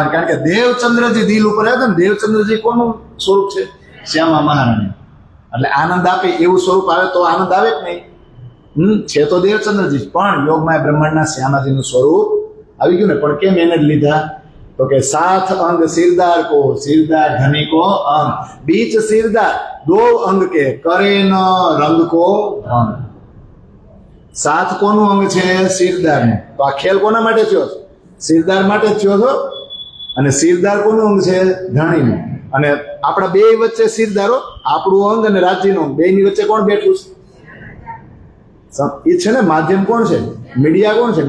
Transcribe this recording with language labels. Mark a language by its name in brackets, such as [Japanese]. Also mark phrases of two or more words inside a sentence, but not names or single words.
[Gujarati] કારણ કે દેવચંદ્રજી દિલ ઉપર આવ્યા ને, દેવચંદ્રજી કોનું સ્વરૂપ છે? શ્યામા મહારાણી. એટલે આનંદ આપે એવું સ્વરૂપ આવે તો આનંદ આવે જ નહીં. છે તો દેવચંદ્રજી પણ યોગમાં બ્રહ્માંડના શ્યામાજીનું સ્વરૂપ આવી ગયું ને. પણ કેમ એને જ લીધા? તો કે [Hindi] साथ अंग सिरदार को सिरदार धनी को अंग बीच सिरदार दो अंग के करे न रंग को भंग. [Gujarati] સાથ કોનું અંગ છે? સિરદાર નું. તો આ ખેલ કોના માટે થયો છે? સિરદાર માટે જ થયો છો. અને સિરદાર કોનું અંગ છે? ધણીનું. અને આપણા બે વચ્ચે સિરદારો, આપણું અંગ અને રાજ્યનું અંગ, બે ની વચ્ચે કોણ બેઠું છે? એ છે ને માધ્યમ કોણ છે? મીડિયા કોણ છે?